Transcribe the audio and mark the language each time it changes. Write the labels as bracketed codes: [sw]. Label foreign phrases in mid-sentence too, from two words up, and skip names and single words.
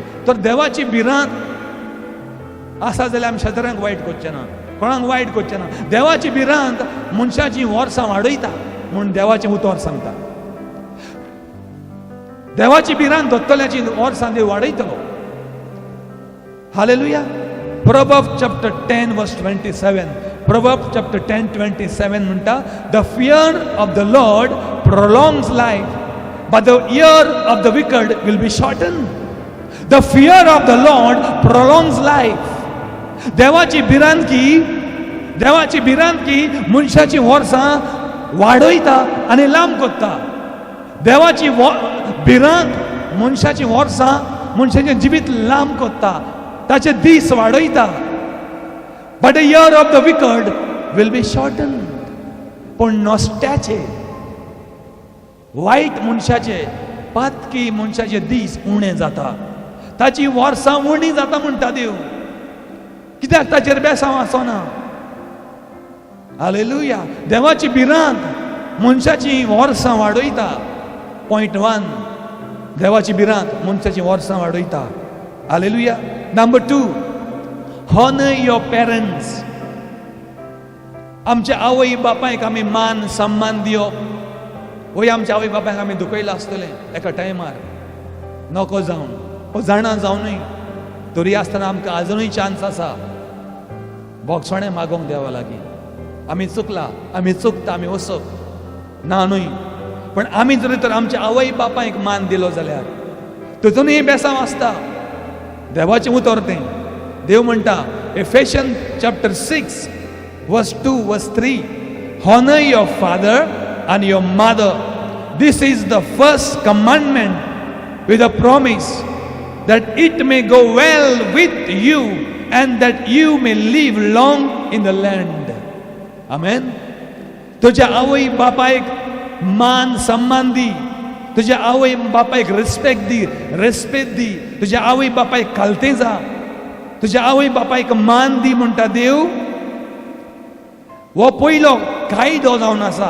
[kok] तर देवाची भिरांत आसा जाल्यार आमी शेजाऱ्यांक वायट करचें ना, कोणाक वायट करचें ना. देवाची भिरांत मनशाची वर्सां वाडयता म्हूण देवाचें उतर सांगता. देवाची भिरांत धरतल्याची वर्सां देव वाडयतलो. हालेलुया. [en] Proverbs chapter 10 verse 27. Proverbs chapter 10:27 म्हणटा, the fear of the Lord prolongs life, but the ear of the wicked will be shortened. The fear of the Lord prolongs life. [kok] देवाची भिरांतकी मनशाची वर्सां वाडयता आनी लांब कोत्ता. देवाची भिरांत मनशाची वर्सां, मनशाचें जिवीत लांब कोत्ता, ताचे दीस वाडयता. [en] But the year of the wicked will be shortened. [kok] पण नोस्त्याचे, वायट मनशाचे, पातकी मनशाचे दीस उणे जाता, ताची वर्सां उणी जाता म्हणटा देव. कित्याक ताचेर बेसांव आसना. हालेलुया. देवाची भिरांत मनशाची वर्सां वाडयता. पॉइंट 1, देवाची भिरांत मनशाची वर्सां वाडयता. हालेलुया. नंबर 2, [en] honor your parents. [kok] आमच्या आवय बापायक आमी मान सन्मान दिवप. वय आमच्या आवय बापायक आमी दुखयला आसतले एका टायमार, नको जावन, हो जाणा जावनूय तरी आसतना आमकां आजुनूय चान्स आसा बोगसोणें मागोंक देवा लागीं. आमी चुकला, आमी चुकता, आमी वसप ना न्हय. पण आमी जरी तर आमच्या आवय बापायक मान दिलो जाल्यार तितूनय बेसांव आसता. देवाचें उतर तें. देव म्हणटा [en] Ephesians chapter 6 verse 2 verse 3, honor your father and your mother. This is the first commandment with a promise that it may go well with you and that you may live long in the land. Amen. [kok] तुझ्या आवय बापायक मान सन्मान दी. तुझ्या आवय बापायक रिस्पेक्ट दी. तुझ्या आवय बापायक खालतें जा. तुझ्या आवय बापायक मान दी म्हणटा देव. हो पयलो कायदो जावन आसा.